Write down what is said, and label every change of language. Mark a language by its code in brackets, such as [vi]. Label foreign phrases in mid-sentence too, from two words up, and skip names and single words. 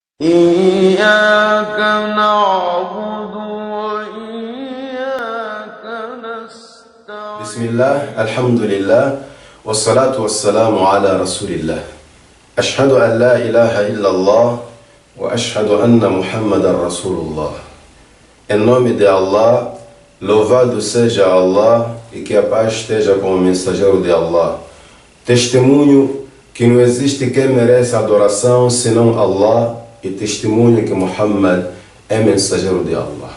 [ar] إياك نعبد وإياك نستعين. بسم الله الحمد لله والصلاة والسلام على رسول الله أشهد أن لا إله إلا الله وأشهد أن محمد رسول الله. [pt] Em nome de Allah, louvado seja Allah e que a paz esteja com o mensageiro de Allah. Testemunho que não existe quem merece adoração senão Allah e testemunho que Muhammad é mensageiro de Allah.